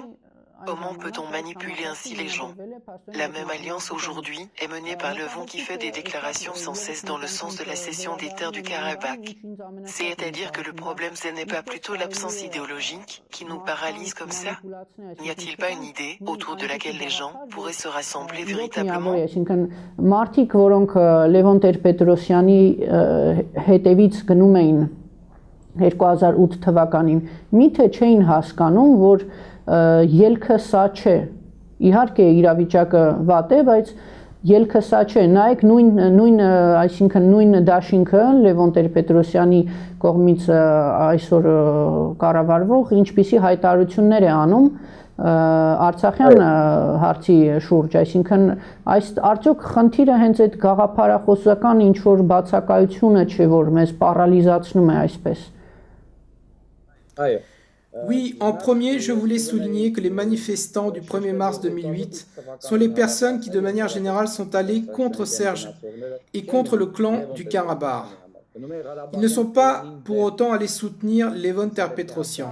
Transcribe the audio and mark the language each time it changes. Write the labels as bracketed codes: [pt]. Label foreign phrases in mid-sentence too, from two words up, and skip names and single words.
[fr] Comment peut-on manipuler ainsi les gens? La même alliance aujourd'hui est menée par Levon qui fait des déclarations sans cesse dans le sens de la cession des terres du Karabakh. C'est-à-dire que le problème ce n'est pas plutôt l'absence idéologique qui nous paralyse comme ça? N'y a-t-il pas une idée autour de laquelle les gens pourraient se rassembler véritablement? [hy] Մարդիկ, որոնք Լևոն Տեր-Պետրոսյանի հետևից գնում էին 2008 թվականին, միթե չէին հասկանում, որ ելքը սա չէ։ Իհարկե իրավիճակը վատ է, բայց ելքը սա չէ։ Նայեք այսինքն նույն դաշինքը Լևոն Տեր-Պետրոսյանի կողմից այսօր կառավարվող ինչպիսի հայտարարություններ է անում Արցախյան հարցի շուրջ, այսինքն արդյոք խնդիրը հենց այդ գաղափարախոսական ինչ որ բացակայությունը չէ, որ մեզ պարալիզացնում է այսպես։ [fr] Oui, en premier, je voulais souligner que les manifestants du 1er mars 2008 sont les personnes qui, de manière générale, sont allées contre Serge et contre le clan du Karabakh. Ils ne sont pas pour autant allés soutenir Levon Ter-Petrosyan.